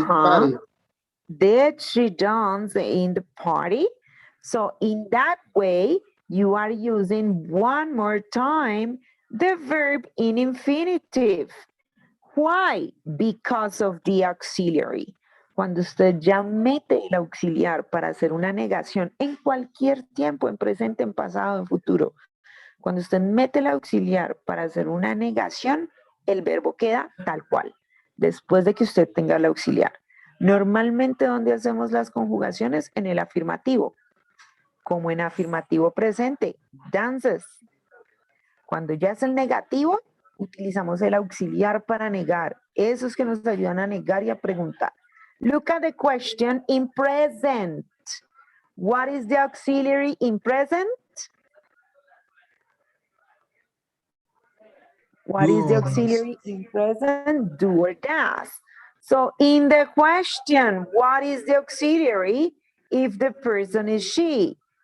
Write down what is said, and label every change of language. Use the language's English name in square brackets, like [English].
[English] Uh-huh. Did she dance in the party? So in that way, you are using one more time the verb in infinitive. Why? Because of the auxiliary. [Spanish] Cuando usted ya mete el auxiliar para hacer una negación en cualquier tiempo, en presente, en pasado, en futuro, cuando usted mete el auxiliar para hacer una negación, el verbo queda tal cual, después de que usted tenga el auxiliar. Normalmente, ¿dónde hacemos las conjugaciones? En el afirmativo, como en afirmativo presente, dances. Cuando ya es el negativo, utilizamos el auxiliar para negar. Esos que nos ayudan a negar y a preguntar. [English] Look at the question in present. What is the auxiliary in present? What is the auxiliary in present? Do or does. So in the question, what is the auxiliary if the person is she?